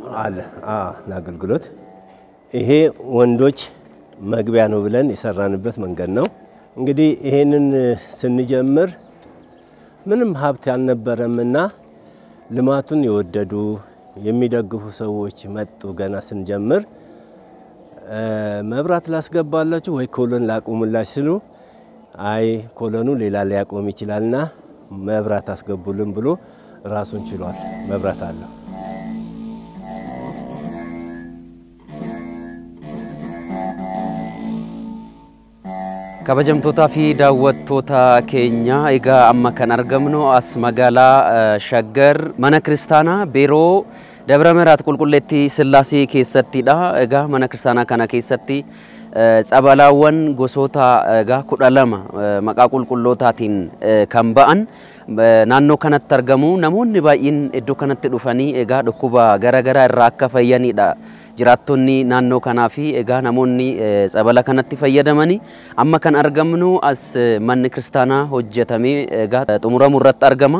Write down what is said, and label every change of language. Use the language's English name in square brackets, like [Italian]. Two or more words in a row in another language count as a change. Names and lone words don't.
[Amharic] ለአገልግሎት ይሄ ወንዶች መግቢያ ነው ብለን የሰራንበት መንገድ ነው። እንግዲህ ይሄንን ስንጀምር ምንም ሀብት ያልነበረምና ልማቱን የወደዱ የሚደግፉ ሰዎች መጡ። ገና ስንጀምር መብራት ላስገባላችሁ ወይ ኮሎን ላቆሙላችሁ ሲሉ አይ ኮሎኑ ሌላ ሊያቆም ይችላልና መብራት አስገቡልን ብሎ ራሱን ችሏል። መብራት አለው። [Oromo] kabajamtoota fi daawwattoota keenya egaa amma kan argamnu as magaalaa Shaggar mana kiristaanaa Beeroo Dabra Miraat Qulqulleetti Sillaasee keessattidha. Egaa mana kiristaanaa kana keessatti tsabalaawwan gosoota egaa 12 maqaa qulqullootaatiin kan ba'an naannoo kanatti argamu. Namoonni baay'een iddoo kanatti dhufanii egaa dhukkuba garaagaraa irraa akka fayyanidha. Jiraattonni naannoo kanaa fi egaa namoonni ጸበላ kanatti fayyadamanii amma kan argamnu as manni kiristaanaa hojjetamee egaa xumuramu irratti argama.